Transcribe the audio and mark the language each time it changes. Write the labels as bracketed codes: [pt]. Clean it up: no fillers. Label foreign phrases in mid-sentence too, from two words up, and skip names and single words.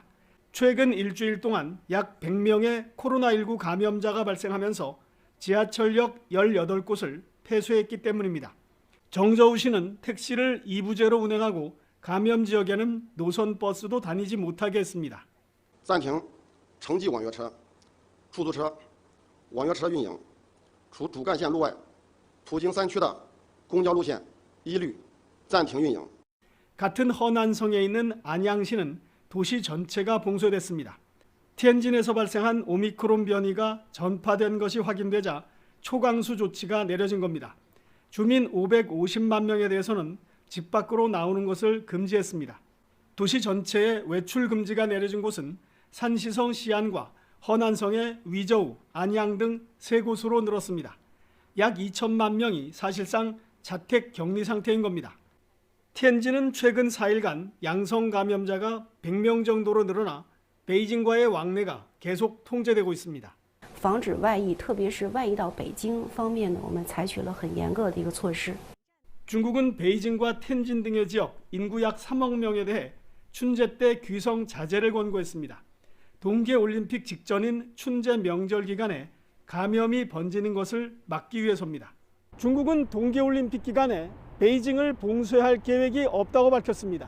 [ko] 최근 일주일 동안 약 100명의 코로나19 감염자가 발생하면서 지하철역 18곳을 폐쇄했기 때문입니다. 정저우시는 택시를 2부제로 운행하고 감염 지역에는 노선 버스도 다니지 못하게 했습니다. [zh] 暂停城际网约车、出租车、网约车运营，除主干线路外，途经3区的公交路线一律暂停运营。 [ko] 같은 허난성에 있는 안양시는 도시 전체가 봉쇄됐습니다. 티안진에서 발생한 오미크론 변이가 전파된 것이 확인되자 초강수 조치가 내려진 겁니다. 주민 550만 명에 대해서는 집 밖으로 나오는 것을 금지했습니다. 도시 전체에 외출 금지가 내려진 곳은 산시성 시안과 허난성의 위저우, 안양 등 3곳으로 늘었습니다. 약 2천만 명이 사실상 자택 격리 상태인 겁니다. 티엔진은 최근 4일간 양성 감염자가 100명 정도로 늘어나 베이징과의 왕래가 계속 통제되고 있습니다. [zh] 防止外溢，特别是外溢到北京方面呢，我们采取了很严格的一个措施。 [ko] 중국은 베이징과 텐진 등의 지역 인구 약 3억 명에 대해 춘제 때 귀성 자제를 권고했습니다. 동계올림픽 직전인 춘제 명절 기간에 감염이 번지는 것을 막기 위해서입니다. 중국은 동계올림픽 기간에 베이징을 봉쇄할 계획이 없다고 밝혔습니다.